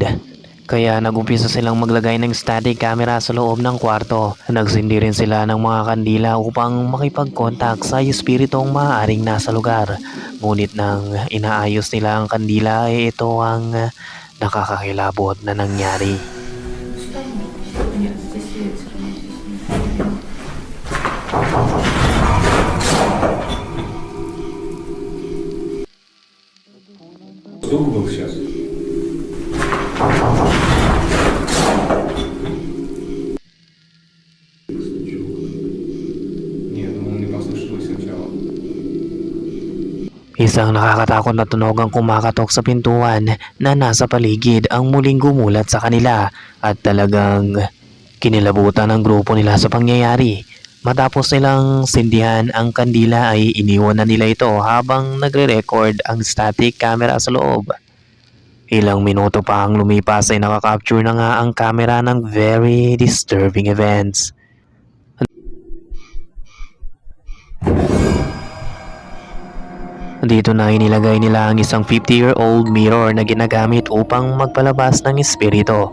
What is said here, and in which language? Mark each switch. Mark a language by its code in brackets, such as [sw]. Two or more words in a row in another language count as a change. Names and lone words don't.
[tl] Kaya nagumpisa silang maglagay ng [en] static camera [tl] sa loob ng kwarto. Nagsindi rin sila ng mga kandila upang makipag-contact sa espiritong maaaring nasa lugar. Ngunit nang inaayos nila ang kandila ay ito ang nakakakilabot na nangyari. [ru] Нет, здесь ветер. Звук был сейчас. Нет, мы не послышали сначала. [tl] Isang nakakatakot na tunog ang kumakatok sa pintuan na nasa paligid ang muling gumulat sa kanila at talagang kinilabutan ang grupo nila sa pangyayari. Matapos nilang sindihan ang kandila ay iniwan na nila ito habang nagre-record ang [en] static camera [tl] sa loob. Ilang minuto pa ang lumipas ay nakakapture na nga ang camera ng [en] very disturbing events. [tl] Dito na inilagay nila ang isang [en] 50-year-old mirror [tl] na ginagamit upang magpalabas ng espiritu.